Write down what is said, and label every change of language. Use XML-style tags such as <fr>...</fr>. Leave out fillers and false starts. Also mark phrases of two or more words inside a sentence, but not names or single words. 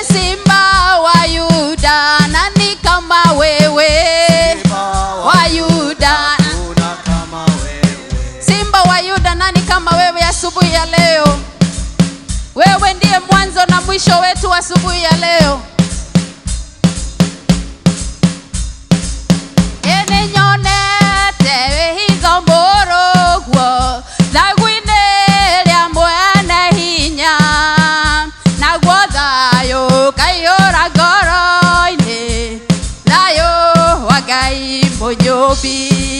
<sw>Simba wa Yuda nani kama wewe, wa Yuda kama wewe. Simba wa Yuda nani kama wewe asubuhi ya leo. Wewe ndiye mwanzo na mwisho wetu asubuhi ya leo.</sw> <ki>Nyonete hitho mũrũguo thagũ-inĩ rĩa mwene hinya, naguo thayũ kaiyũra ngoro-inĩ, thayũ wa Ngai mũnyũmbi.</ki>